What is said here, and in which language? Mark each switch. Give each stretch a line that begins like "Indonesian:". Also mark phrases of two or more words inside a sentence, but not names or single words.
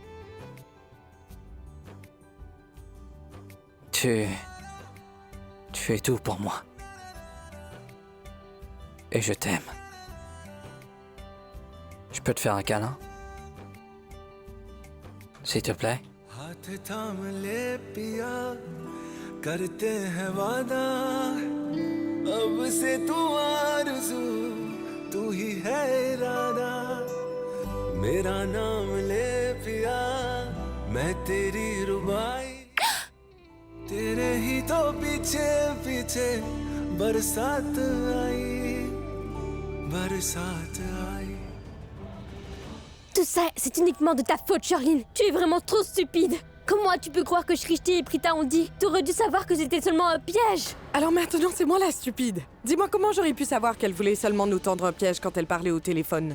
French: Tu es tout pour moi. Et je t'aime. Je peux te faire un câlin? S'il te plaît?
Hindi: हाथ थाम ले पिया करते हैं वादा अब से तू आरज़ू तू ही है इरादा मेरा नाम ले पिया मैं तेरी रुबाई तेरे ही तो पीछे पीछे बरसात आई बरसात आई
French: Tout ça, c'est uniquement de ta faute, Charline. Tu es vraiment trop stupide. Comment tu peux croire que Shrishti et Prita ont dit? T'aurais dû savoir que c'était seulement un piège. Alors maintenant, c'est moi la stupide. Dis-moi comment j'aurais pu savoir qu'elle voulait seulement nous tendre un piège quand elle parlait au téléphone.